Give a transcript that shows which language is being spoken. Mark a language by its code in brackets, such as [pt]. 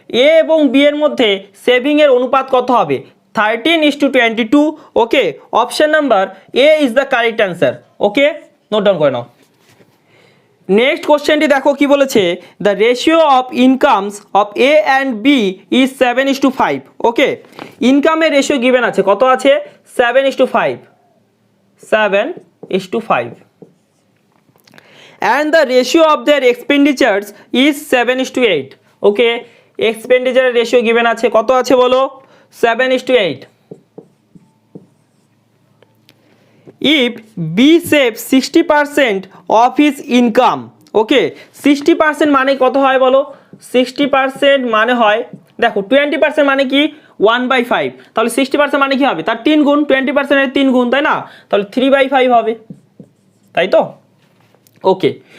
[bn] এ এবং বি এর মধ্যে সেভিংয়ের অনুপাত কত হবে, 13:22, ওকে। [en] option number A is the correct answer, okay, [bn] note down করে নাও। নেক্সট কোশ্চেনটি দেখো কি বলেছে, [en] The ratio of incomes of A and B is 7:5, okay. [bn] ইনকামের রেশিও গিভেন আছে, কত আছে [en] 7:5, 7:5, and the ratio of their expenditures is 7:8, okay। [bn] এক্সপেন্ডিচারের ratio given আছে, কত আছে বলো 7:8। [en] if B saves 60% of his income, okay, [bn] 60% মানে কত হয় বলো, 60% মানে হয় দেখো 20% মানে কি 1/5, তাহলে 60% মানে কি হবে তার 3 গুণ, 20% এর 3 গুণ, তাই না, তাহলে 3/5 হবে, তাই তো, ওকে।